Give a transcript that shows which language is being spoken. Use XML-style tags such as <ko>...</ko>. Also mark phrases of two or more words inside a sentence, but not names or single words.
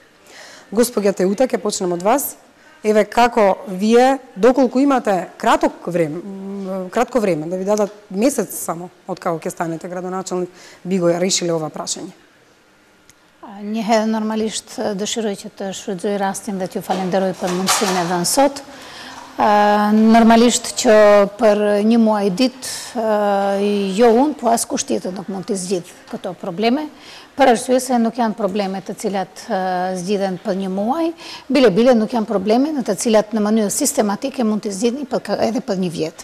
<mk>Господја Теута, ќе почнем од вас. Како вие, доколку имате кратко време, да ви дадат месец само од како ќе станете градоначалник, би го решиле ова прашање? Ние</mk> <sq>нормалишт дëshiroj të shfrytëzoj rastin dhe t'ju falenderoj për mundësinë e dhënë sot. Normalisht që për një muaj ditë jo unë, po as kusht tjetër nuk mund të zgjidh këto probleme, për arsye se nuk janë probleme të cilat zgjidhen për një muaj, bile nuk janë probleme në të cilat në mënyrë sistematike mund të zgjidhni edhe për një vjet.</sq>